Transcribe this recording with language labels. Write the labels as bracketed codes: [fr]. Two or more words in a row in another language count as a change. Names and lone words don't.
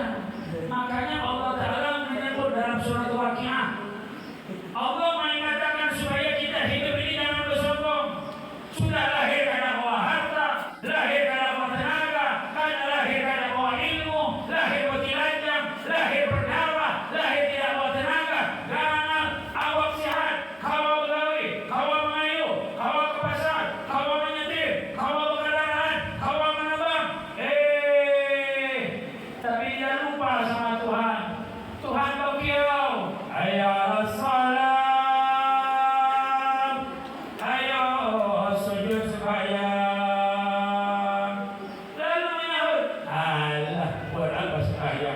[id] Makanya Allah Ta'ala menyebut dalam surat Waqiah, Allah mengatakan supaya kita hidup ini jangan bersombong. Sudah lahir karena bawa harta, lahir karena bawa tenaga, karena lahir karena bawa ilmu, lahir bertilajam, lahir bernyawa, lahir tidak bawa tenaga, [bjn] ganal, awak sehat, kawa begawi, kawa mengayuh, kawa ke pasar, kawa menyetir, kawa berkendaraan, kawa menebang. [id] Tapi dia lupa sama Tuhan. [bjn] Tuhan berkiau, ayo salam, ayo sujud sembahyang. [id] Lalu menyahut, alah buat apa sembahyang?